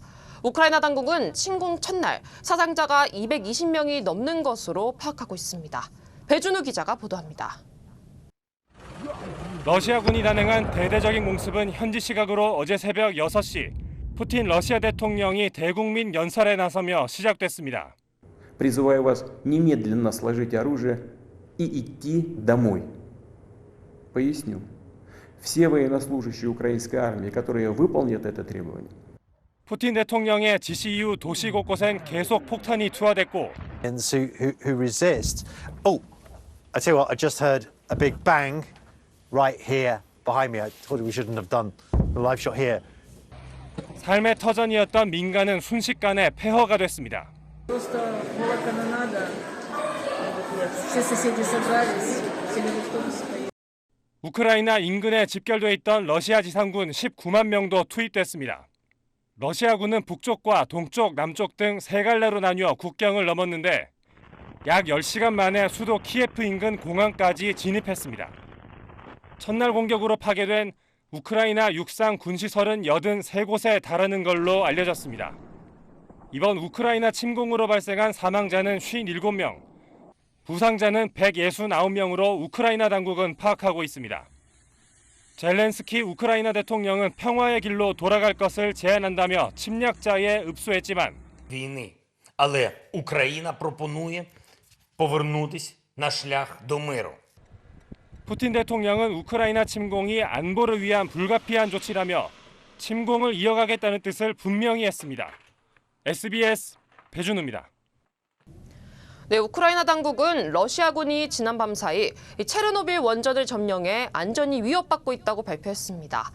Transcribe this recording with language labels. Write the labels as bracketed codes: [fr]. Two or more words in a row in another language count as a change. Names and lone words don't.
[ko] 우크라이나 당국은 침공 첫날 사상자가 220명이 넘는 것으로 파악하고 있습니다. 배준우 기자가 보도합니다. 러시아군이 단행한 대대적인 공습은 현지 시각으로 어제 새벽 6시 푸틴 러시아 대통령이 대국민 연설에 나서며 시작됐습니다. [ru] Призываю вас немедленно сложить оружие и идти домой. Поясню. Все военнослужащие украинской армии, которые выполнят это требование. [ko] 푸틴 대통령의 지시 이후 도시 곳곳엔 계속 폭탄이 투하됐고 [en] who resist. Oh, I tell you what, I just heard a big bang right here behind me. I told you we shouldn't have done the live shot here. [ko] 삶의 터전이었던 민가는 순식간에 폐허가 됐습니다. [ru] Просто была канонада. Все соседи собрались, сели в автобус. [ko] 우크라이나 인근에 집결돼 있던 러시아 지상군 19만 명도 투입됐습니다. 러시아군은 북쪽과 동쪽, 남쪽 등 세 갈래로 나뉘어 국경을 넘었는데 약 10시간 만에 수도 키예프 인근 공항까지 진입했습니다. 첫날 공격으로 파괴된 우크라이나 육상 군시설은 83곳에 달하는 걸로 알려졌습니다. 이번 우크라이나 침공으로 발생한 사망자는 57명, 부상자는 169명으로 우크라이나 당국은 파악하고 있습니다. 젤렌스키 우크라이나 대통령은 평화의 길로 돌아갈 것을 제안한다며 침략자에 읍소했지만 [uk] війни. Але Україна пропонує повернутись на шлях до миру. [ko] 푸틴 대통령은 우크라이나 침공이 안보를 위한 불가피한 조치라며 침공을 이어가겠다는 뜻을 분명히 했습니다. SBS 배준우입니다. 네, 우크라이나 당국은 러시아군이 지난밤 사이 체르노빌 원전을 점령해 안전이 위협받고 있다고 발표했습니다.